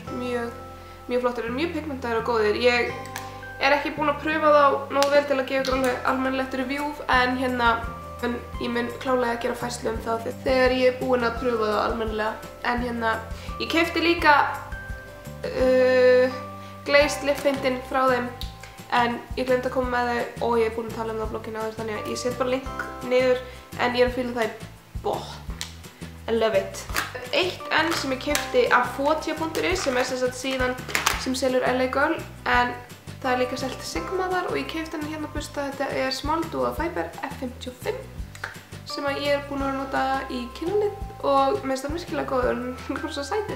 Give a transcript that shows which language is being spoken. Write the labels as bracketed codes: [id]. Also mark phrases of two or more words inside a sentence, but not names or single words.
[is] Mjög flottir, mjög pigmentaðir og góðir. Ég er ekki búin að pröfa þá nógu vel til að gefa ykkur alveg almennilegt review, en ég mun klárlega gera færslu um það þegar ég er búin að pröfa það almennilega. En ég keypti líka glazed lip paintinn frá þeim, en ég gleymdi að koma með þau og ég er búin að tala um það á blogginu áður, þannig að ég set bara link niður, en ég er að fíla það í botn. [en] I love it. [is] Eitt enn sem ég keypti af Fotia.is sem er sem sagt síðan sem selur LA Girl, en það er líka selt Sigma þar og ég keypti henni hérna busta. Þetta er Small Duo Fiber F55 sem ég er búin að nota í kinnalið og mér finnst það virkilega góður og hann er bara svo sætur.